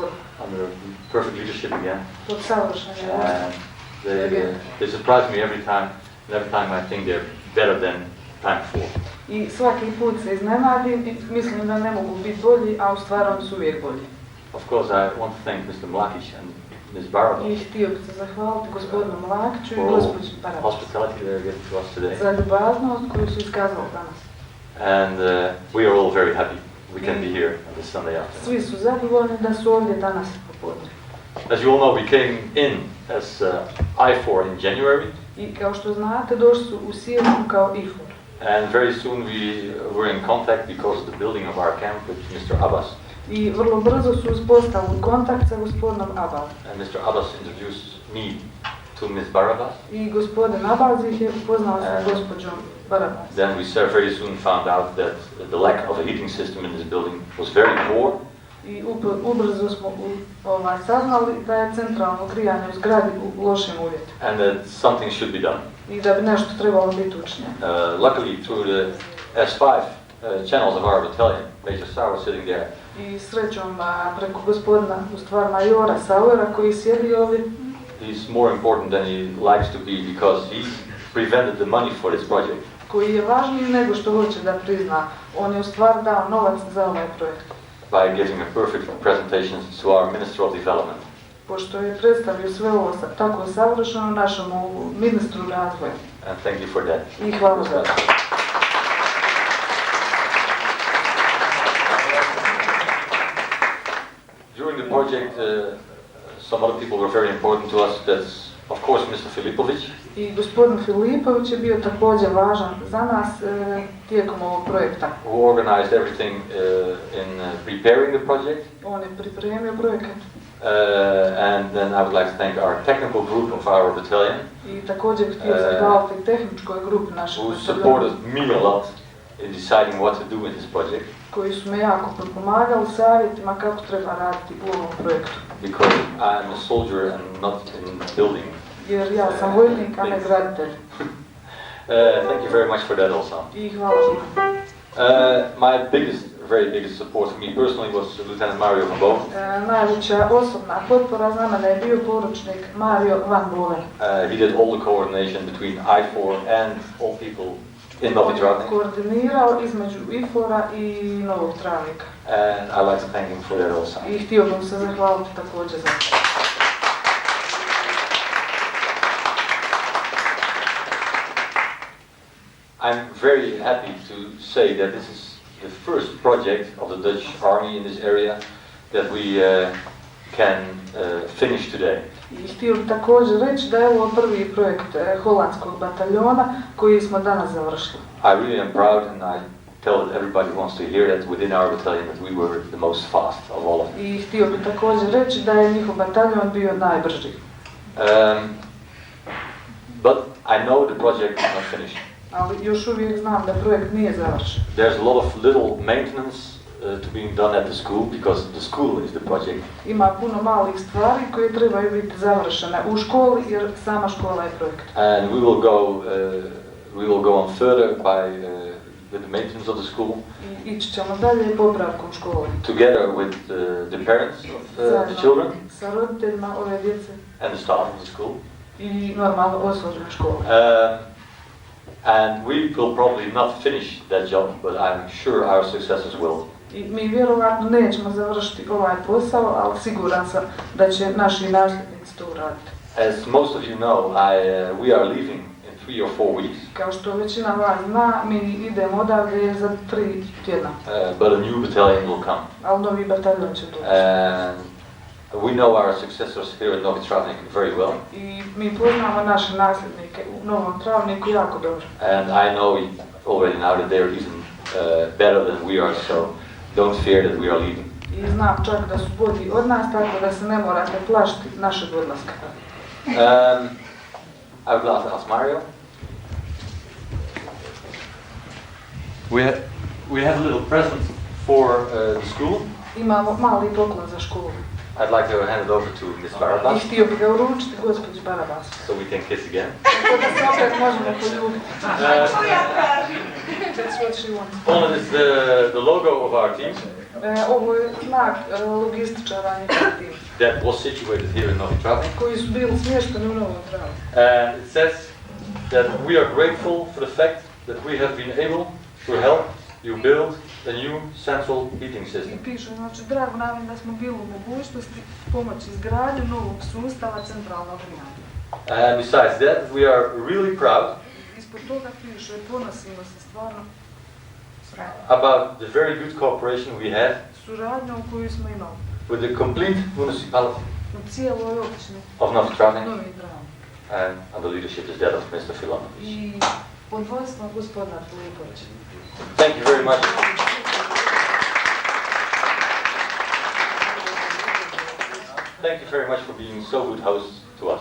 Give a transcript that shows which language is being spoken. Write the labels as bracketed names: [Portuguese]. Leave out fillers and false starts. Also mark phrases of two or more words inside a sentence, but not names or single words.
[English] under perfect leadership again. [Croatian] pod savršenje [English] And they surprise me every time, and every time I think they're better than time before. [Croatian] i svaki put se iznenadim i mislim da ne mogu biti bolji, a u stvari oni su uvijek bolji. [English] Of course, I want to thank Mr. Mlakic and Ms. Barabas [Croatian] I htio bih se zahvaliti gospodinu Mlakiću i [English] for all [Croatian] gospođi Barabas [English] hospitality they're giving to us today. [Croatian] za ljubaznost koju su iskazali danas. [English] And we are all very happy we can be here on this Sunday afternoon. [Croatian] Svi su zadovoljni da su ovdje danas popodne. [English] As you all know, we came in as IFOR in January, [Croatian] I kao što znate, došli su u siječnju kao IFOR. [English] and very soon we were in contact because of the building of our camp with Mr. Abbas. [Croatian] I vrlo brzo su uspostavili kontakt sa gospodinom Abbas. [English] And Mr. Abbas introduced me to Ms. Barabas. [Croatian] I gospodin Abbas ih je upoznao sa gospođom Barabas. [English] Then we very soon found out that the lack of a heating system in this building was very poor. [Croatian] I ubrzo smo saznali da je centralno grijanje u zgradi u lošim uvjetima. [English] And that something should be done. [Croatian] I da bi nešto trebalo biti učinjeno. [English] Luckily, through the S5 channels of our battalion, Major Sauer sitting there. [Croatian] I srećom preko gospodina, u stvari majora Sauera koji sjedi ovdje. [English] He's more important than he likes to be because he prevented the money for this project. [Croatian] Koji je važniji nego što hoće da prizna. On je u stvari dao novac za ovaj projekt. [English] By giving a perfect presentation to our Minister of Development. [Croatian] Pošto je predstavio sve ovo tako savršeno našemu ministru razvoja. [English] And thank you for that. [Croatian] I hvala za to. [English] During the project, some other people were very important to us. That's, of course, Mr. Filipović. [Croatian] I gospodin Filipović je bio također važan za nas tijekom ovog projekta. [English] Who organized everything in preparing the project. [Croatian] On je pripremio projekat. [English] And then I would like to thank our technical group of our battalion. [Croatian] I također htio zahvaliti tehničkoj grupi našeg [English] who [Croatian] bataljona. [English] supported me a lot in deciding what to do in this project. [Croatian] Koji su me jako pomagali savjetima kako treba raditi u ovom projektu. [English] Because I'm a soldier and not in building. [Croatian] Jer ja sam vojnik, a ne graditelj. [English] Thank you very much for that also. [Croatian] I hvala vam. [English] My very biggest support for me personally was Lieutenant Mario van Boven. [Croatian] Najveća osobna potpora za mene je bio poručnik Mario van Boven. [English] He did all the coordination between IFOR and all people in Novi Travnik. [Croatian] Koordinirao između IFOR-a i Novog Travnika. [English] And I like to thank him for that also. [Croatian] I htio bih se zahvaliti također za to. [English] I'm very happy to say that this is the first project of the Dutch army in this area that we can finish today. [Croatian] I htio bih također reći da je ovo prvi projekt holandskog bataljona koji smo danas završili. [English] I really am proud and I tell everybody who wants to hear that within our battalion that we were the most fast of all of them. [Croatian] I htio bih također reći da je njihov bataljon bio najbrži. [English] But I know the project is not finished. [Croatian] Ali još uvijek znam da projekt nije završen. [English] There's a lot of little maintenance to being done at the school because the school is the project. [Croatian] Ima puno malih stvari koje trebaju biti završene u školi jer sama škola je projekt. [English] And we will go on further by with the maintenance of the school. [Croatian] I ići ćemo dalje popravkom škole. [English] Together with the parents of the children. [Croatian] Sa roditeljima ove djece. [English] And the staff of the school. [Croatian] I normalno osoblje škole. [English] And we will probably not finish that job, but I'm sure our successors will. [Croatian] I mi vjerovatno nećemo završiti ovaj posao, ali siguran sam da će naši nasljednici to uraditi. [English] As most of you know, we are leaving in 3 or 4 weeks. [Croatian] Kao što većina vas zna, mi idemo odavde za 3 tjedna. [English] But a new battalion will come. [Croatian] Ali novi bataljon će doći. [English] We know our successors here in Novi Travnik very well. [Croatian] I mi poznamo naše nasljednike u Novom Travniku jako dobro. [English] And I know already now that they are even better than we are, so don't fear that we are leaving. [Croatian] I znam čak da su bolji od nas, tako da se ne morate plašiti našeg odlaska. [English] I would like to ask Mario. We have a little present for the school. [Croatian] Imamo mali poklon za školu. [English] I'd like to hand it over to Ms. Barabas. [Croatian] I htio bih ga uručiti gospođi Barabas. [English] So we can kiss again. [Croatian] Tako da se opet možemo poljubiti. [English] That's what she wants. All is the logo of our team. [Croatian] Ovo je znak logističara njegov tim. [English] That was situated here in Novi Travnik. [Croatian] Koji su bili smješteni u Novom Travniku. [English] And it says that we are grateful for the fact that we have been able to help you build a new central heating system. [Croatian] I piše, znači, drago nam da smo bili u mogućnosti pomoći izgradnju novog sustava centralnog grijanja. [English] And besides that, we are really proud [Croatian] Ispod toga piše, ponosimo se stvarno [English] about the very good cooperation we had [Croatian] suradnjom koju smo imali [English] with the complete municipality [Croatian] u cijeloj općini [English] of Novi Travnik, [Croatian] Novi Travnik. [English] and the leadership is that of Mr. Filipović. [Croatian] I pod vodstvom gospodina Filipovića. [English] Thank you very much. Thank you very much for being so good hosts to us.